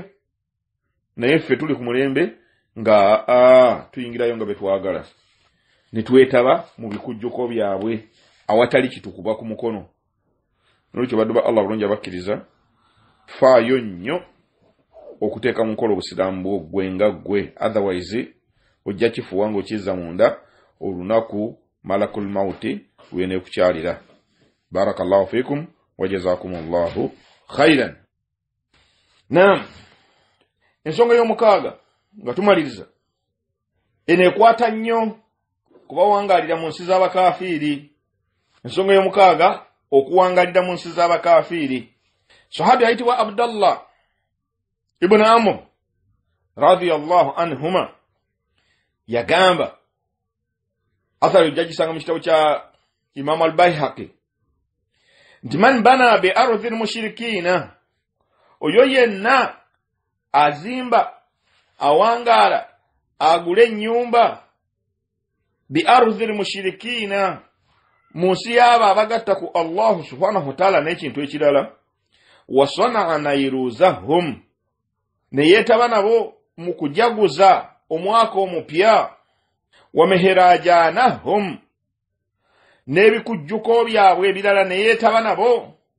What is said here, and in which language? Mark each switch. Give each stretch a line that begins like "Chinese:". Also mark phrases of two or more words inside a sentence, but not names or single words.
Ganda: Naye ffe tuli ku mulembe nga tuyingirayo nga betwagala, ne twetaba mu bikujjuko byabwe awatali kitukuba ku mukono. N'olwekyo baddu ba Allah bulungi abakkiriza, faayo nnyo okuteeka mu nkola obusiraamu bw'oggwe nga ggwe, otherwise ojja kifuwa ng'okizza munda olunaku
Arabic: ملك الموت
Ganda: lw'eneekukyalira.
Arabic: بارك الله فيكم وجزاكم الله خيرا.
Ganda: Naam, ensonga y'omukaaga nga tumaliriza eneekwata nnyo kubawangalira mu nsi z'abakafiiri. Ensonga y'omukaaga okuwangalira mu nsi z'abakafiiri. Sahabi ayitibwa Abdallah ibn Amr
Arabic: رضي الله عنهما
Ganda: yagamba, athari jagisanga mu kitabo kya Imam
Arabic: al-Bayhaqi, nti من بنى بأرض المشركين,
Ganda: oyo yenna azimba awangala agule ennyumba
Arabic: بأرض المشركين,
Ganda: mu nsi y'abo abagatta ku
Arabic: الله سبحانه وتعالى
Ganda: n'ekintu ekirala,
Arabic: وصنع نيروزهم,
Ganda: ne yeetaba nabo mu kujaguza omwaka omupya, wameherajanahum, n'ebikujjuko byabwe ebirala ne yeetaba nabo.